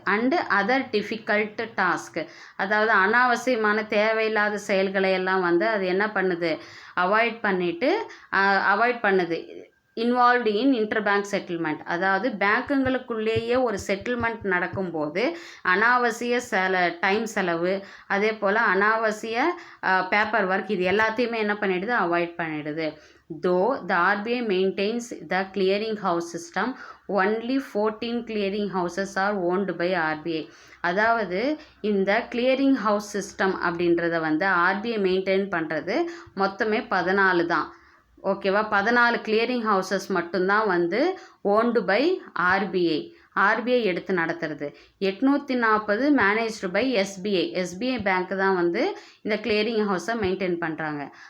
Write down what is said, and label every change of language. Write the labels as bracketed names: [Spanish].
[English] and other difficult task, [Tamil] அதாவது அனாவசியமான தேவையில்லாத செயல்களை எல்லாம் வந்து அது என்ன பண்ணுது, அவாய்ட் பண்ணுது. [English] involved in interbank settlement, [Tamil] அதாவது பேங்க்குங்களுக்குள்ளேயே ஒரு செட்டில்மெண்ட் நடக்கும்போது அனாவசிய டைம் செலவு, அதே போல் அனாவசிய பேப்பர் ஒர்க், இது எல்லாத்தையுமே என்ன பண்ணிடுது, அவாய்ட் பண்ணிடுது. [English] Though the RBI maintains the clearing house system, only 14 clearing houses are owned by RBI. [Tamil] அதாவது இந்த கிளியரிங் ஹவுஸ் சிஸ்டம் அப்படின்றத வந்து ஆர்பிஐ மெயின்டைன் பண்ணுறது மொத்தமே 14 தான். ஓகேவா? 14 கிளியரிங் ஹவுசஸ் மட்டும்தான் வந்து [English] owned by RBI [Tamil] எடுத்து நடத்துறது. 840 [English] managed by SBI bank [Tamil] தான் வந்து இந்த கிளியரிங் ஹவுஸை மெயின்டைன் பண்ணுறாங்க.